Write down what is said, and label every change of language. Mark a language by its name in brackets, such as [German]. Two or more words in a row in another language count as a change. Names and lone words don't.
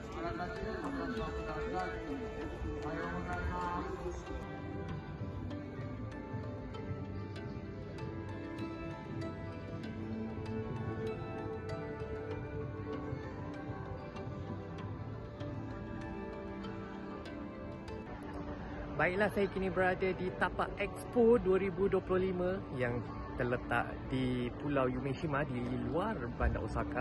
[Japanese] あらかじめご了承ください。おはようございます。 [Malay] Baiklah, saya kini berada di tapak Expo 2025 yang terletak di Pulau Umeshima di luar bandar Osaka.